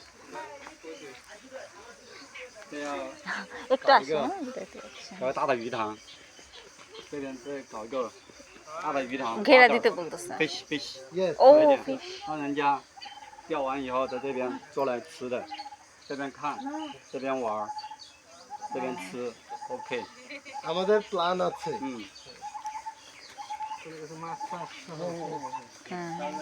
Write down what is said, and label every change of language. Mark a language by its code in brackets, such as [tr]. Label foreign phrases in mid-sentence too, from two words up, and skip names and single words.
[zh] 这要 [bn] একটু আসো হ্যাঁ, দেখতে পাচ্ছি। [zh] 搞个大的鱼塘，这边再搞一个大的鱼塘。 [bn] ঘেরা দিতে বলতেছে [en] fish fish， Yes. [bn] ও [zh] 来一点 [en] fish [zh] 让人家钓完以后在这边做来吃的，这边看，这边玩，这边吃 ，OK， [bn] আমাদের প্ল্যান আছে [zh] 嗯， [bn] মাছ চাষ সহ হুম